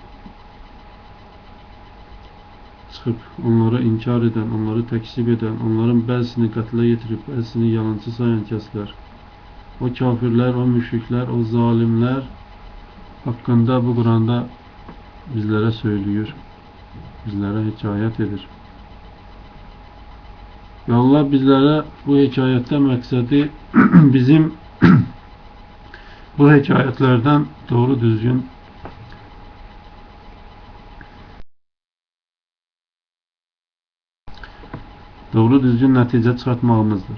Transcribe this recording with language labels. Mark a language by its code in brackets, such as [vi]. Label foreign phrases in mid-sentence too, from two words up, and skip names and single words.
[az] çıxıb onlara inkar edən, onları təksib edən, onların bəzisini qətlə yetirib, bəzisini yalancı sayan kəslər, o kafirlər, o müşriklər, o zalimlər haqqında bu Quranda bizlərə söylüyor, bizlərə hekayət edir. [tr] Ve Allah bizlere bu hikayette məqsədi bizim bu hikayetlerden doğru düzgün netice çıkartmamızdır.